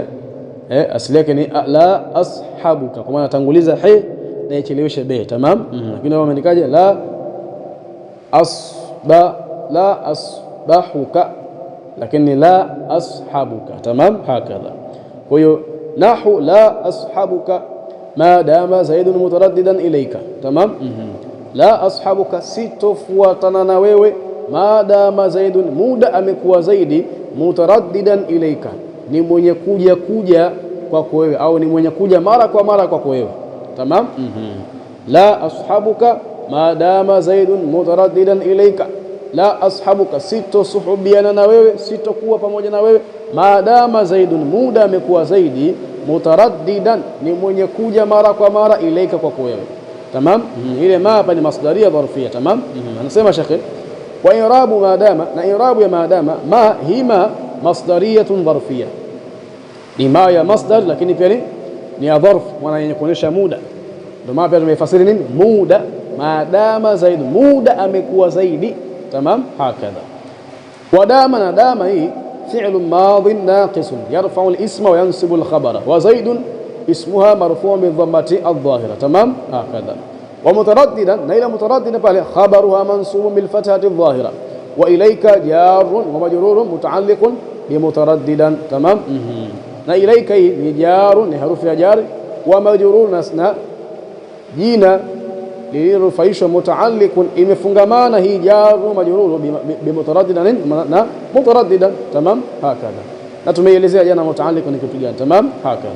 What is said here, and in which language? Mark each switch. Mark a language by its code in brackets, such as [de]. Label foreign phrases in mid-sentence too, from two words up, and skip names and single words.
[sw] Asili yake ni [ar] لا أصحبك, [sw] kwa maana tanguliza he na icheleweshe be. Tamam. Lakini wao wameandikaje? [ar] لا أصبحك, [sw] lakini [ar] لا أصحبك. تمام هكذا. [sw] Kwa hiyo nahu [ar] لا أصحبك ما دام زيد مترددا إليك. [sw] Tamam. [ar] لا أصحبك, [sw] sitofuatana na wewe, [ar] ما دام زيد, [sw] muda amekuwa zaidi, [ar] مترددا إليك, [sw] ni mwenye kuja kwako wewe, au ni mwenye kuja mara kwa mara kwako wewe. Tamam. [ar] لا أصحبك ما دام زيد مترددا إليك, لا أصحبك, [sw] sitosuhubiana na wewe, sitokuwa pamoja na wewe, [ar] ما دام زيد, [sw] muda amekuwa zaidi, mutaraddidan, ni mwenye kuja mara kwa mara, ilaika kwako wewe. Tamam. Ile ma hapa ni [ar] مصدرية ظرفية. [sw] Tamam. Anasema shekhe, [ar] وإعراب ما دام, [sw] na irabu ya maadama, [ar] ما هي مصدرية ظرفية, [sw] ni ma ya masdar, lakini pia ni ya dharf, maana yenye kuonyesha muda. Ndio maana pia tumefasiri nini muda, [ar] ما دام زيد, [sw] muda amekuwa zaidi. [ar] تمام هكذا. وما دام, na dama hii فعل ماض ناقص يرفع الاسم وينصب الخبر، وزيد اسمها مرفوع بالضمة الظاهرة. تمام هكذا. ومترددا, na ila mutaraddida pale خبرها منصوب بالفتحة الظاهرة وإليك جار ومجرور متعلق بمترددا. Tamam. [sw] Na ilayka hii ni jarun, ni harufu ya jar, [ar] ومجرور, [sw] na jina lililofaishwa mutaalliqun, imefungamana hii [ar] جار مجرور [sw] bimutaraddidan na mutaraddidan. [ar] تمام هكذا. [sw] Na tumeelezea jana mutaalliqun ni kitu gani. [ar] تمام هكذا.